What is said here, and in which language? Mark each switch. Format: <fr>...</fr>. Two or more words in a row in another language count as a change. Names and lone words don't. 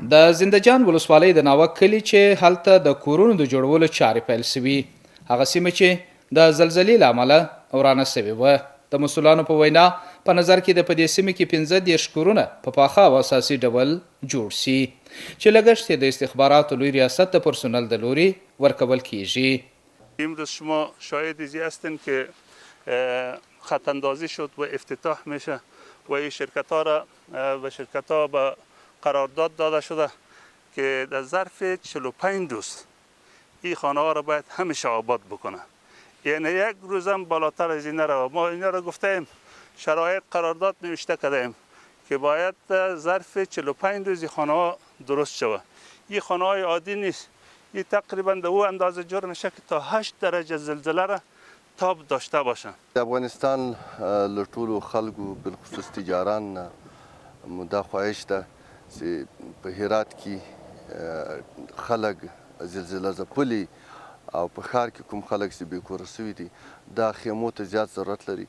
<ps>د زندجان ولسوالۍ د ناوک کلي چې هلته د کورونو د جوړولو چارې پیل شوي، هغه سیمه چې د زلزلې له امله ورانه شوې وه. د مسؤلانو په وینا په نظر کې د په دې سیمه کې 15 کورونه په پاخه او اساسي ډول جوړ شي چې لګښت د استخباراتو لوی ریاست د پرسنل د لوري ورکول کیږي.</ps> <fa>امروز شما شاهد زی هستین که خطاندازی شد و افتتاح میشه و این شرکت ها را به شرکت ها به قرارداد داده شده که در ظرف 45 روز این خانه ها را باید همیشه آباد بکنه. یعنی یک روزم بالاتر از این نرو. ما اینا را گفتیم شرایط قرارداد نوشته کردیم که باید ظرف 45 روز خانه ها درست شود. این خانه های عادی نیست. این تقریبا در او اندازه جور میشه که تا 8 درجه زلزله را تاب داشته باشن.</fa> <ps>افغانستان لټولو خلکو بالخصوص تجاران مدا خواهش ده چې په هرات کې خلک زلزله ځپلي او په ښار کې کوم خلک چې بېکوره شوي دي دا خیمو ته زیات ضرورت لري.</ps>